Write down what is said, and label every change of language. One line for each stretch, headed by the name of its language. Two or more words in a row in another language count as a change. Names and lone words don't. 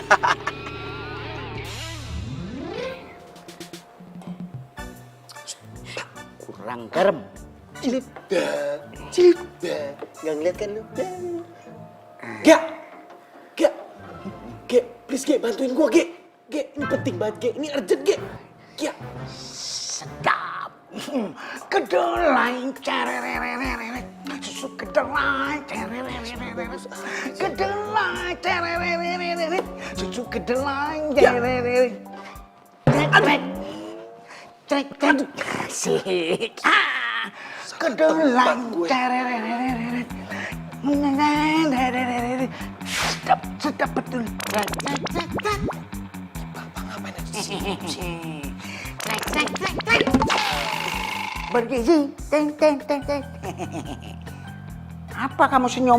Indonesian: Kurang garam. Cilip nggak ngeliat kan lu? Gia, please Gia, bantuin gua Gia. Gia, ini penting banget Gia, ini urgent Gia. Gia. Sedap. Kedelai cerererereret. Susu kedelai cerererereret. Kedelai cerererereret. Susu kedelai cerererereret. Trek. Asik. Kedelai cerererereret. Sedap betul. Bapak ngapain aja sih? Trek. Bergizi. Teng. Apa kamu senyum?